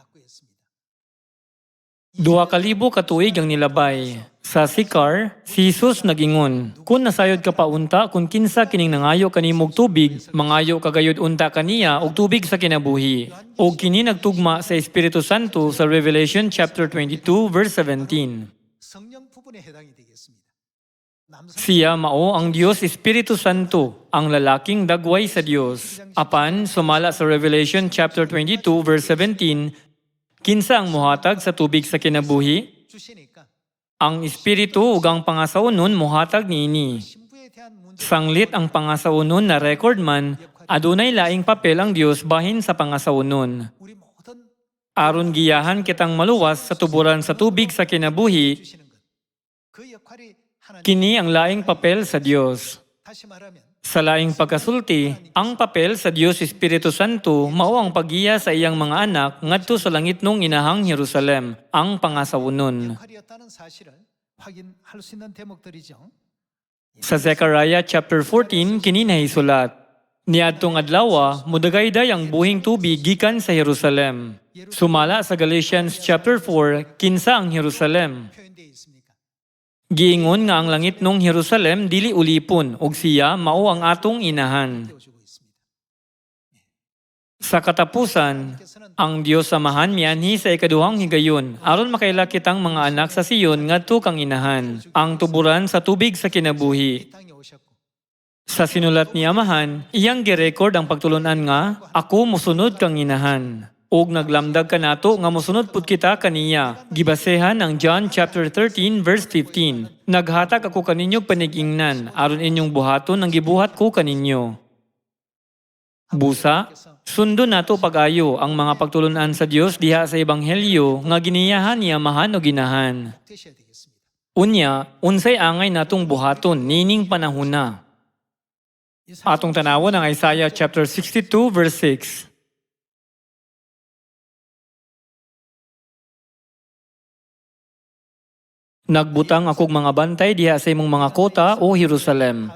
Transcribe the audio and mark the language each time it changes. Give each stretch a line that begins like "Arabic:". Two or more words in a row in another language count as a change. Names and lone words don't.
Cebuano: 2,000 katuig ang nilabay. Sa Sikar, si Jesus nagingon, kung nasayod ka pa unta, kung kinsa kining nangayo kanimog tubig, mangayo kagayod unta kaniya og tubig sa kinabuhi. O kini nagtugma sa Espiritu Santo sa
English: Revelation chapter 22 verse 17.
Korean: 성령 부분에 해당이 되겠습니다.
Cebuano: Siya mao ang Dios Espiritu Santo, ang lalaking dagway sa Dios. Apan, sumala sa
English: Revelation chapter 22 verse 17,
Cebuano: kinsa ang muhatag sa tubig sa kinabuhi?
Korean: 주시니까
Cebuano: Ang Espiritu ug ang pangasaunon muhatag niini.
Korean: 신부에 대한 문제
Cebuano: Sanglit ang pangasaunon na record man, adunay laing papel ang Dios bahin sa pangasaunon.
Korean: 우리 모든
Cebuano: Aron giyahan kitang maluwas sa tuburan sa tubig sa kinabuhi,
Korean: 주시는 것. 그 역할이 하나님
Cebuano: kini ang laing papel sa Dios.
Korean: 다시 말하면
Cebuano: Sa laing pagkasulti, ang papel sa Dios Espiritu Santo mao ang pagiya sa iyang mga anak ngadto sa langit nung inahang Jerusalem, ang pangasaunon.
Korean: 역할이었다는 사실을 확인할 수 있는 대목들이죠.
Cebuano: Sa
English: Zechariah chapter 14
Cebuano: kini nahisulat, niadtong adlaw mudagayday ang buhing tubig gikan sa Jerusalem. Sumala sa
English: Galatians chapter 4,
Cebuano: kinsa ang Jerusalem?
Korean: 표현되어 있습니까?
Cebuano: Giingon nga ang langit nung Jerusalem dili ulipon ug siya mao ang atong inahan.
Korean: 띄워주고 있습니다.
Cebuano: Sa katapusan, ang Dios Samahan mianhi sa ikaduhang higayon aron makaila kitang mga anak sa Siyon ngadto kang inahan, ang tuburan sa tubig sa
Korean: 이
Cebuano: kinabuhi.
Korean: 땅에 오셨고
Cebuano: Sa sinulat ni Amahan, iyang girecord ang pagtulunan nga, ako musunod kang inahan. Og naglamdag kanato nga mosunod pud kita kaniya. Gibasehan ang
English: John chapter 13 verse 15.
Cebuano: Naghatag ako kaninyo panigingnan aron inyong buhaton ang gibuhat ko kaninyo. Busa, sundo nato pag-ayo ang mga pagtulunan sa Dios diha sa ebanghelyo nga giniyahan ni Amahan o ginahan.
Korean: 되셔야 되겠습니다.
Cebuano: Unya, unsay angay natong buhaton nining panahona.
Korean: 이
Cebuano: Atong tanawon ang
English: Isaiah chapter 62 verse 6.
Cebuano: Nagbutang akog mga bantay diha sa imong mga kota o Jerusalem.